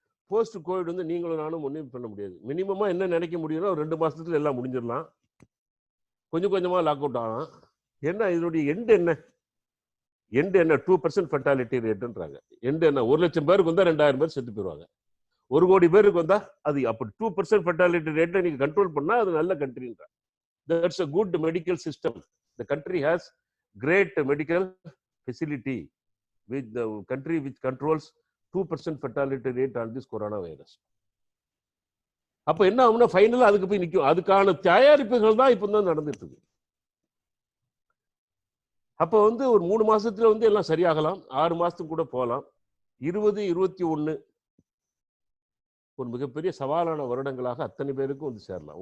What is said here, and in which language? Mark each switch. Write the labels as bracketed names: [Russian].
[Tamil] Post Covid வந்து நீங்களும் நானும் ஒன்றும் பண்ண முடியாது. மினிமமா என்ன நினைக்க முடியும்னா ஒரு 2 மாசத்துல எல்லாம் முடிஞ்சிடலாம், கொஞ்சம் கொஞ்சமா லாக் அவுட் ஆகலாம். என்ன இதனுடைய எண்ட் என்ன? 2% ஃபெர்டாலிட்டி ரேட்ன்றாங்க. எண்ட் என்ன? 1 லட்சம் பேருக்கு வந்தா 2000 பேர் செத்து போயிடுவாங்க. 1 கோடி பேருக்கு வந்தா அது அப்படி 2% ஃபெர்டாலிட்டி ரேட்டை நீங்க கண்ட்ரோல் பண்ணா அது நல்ல கண்ட்ரின்ற. [English] That's a good medical system. The country has great medical facility with the country which controls 2% fatality rate on this coronavirus. [Tamil] அப்ப என்ன ஆகும்னா ஃபைனலா அதுக்கு போய் நிற்கும். அதுக்கான தயாரிப்புகள் தான் இப்போ தான் நடந்துட்டு இருக்கு. அப்போ வந்து ஒரு 3 மாசத்துல வந்து எல்லாம் சரியாகலாம், 6 மாசத்துக்கு கூட போகலாம். 20, 21 ஒரு மிகப்பெரிய சவாலான வருடங்களாக அத்தனை பேருக்கும் வந்து சேரலாம்.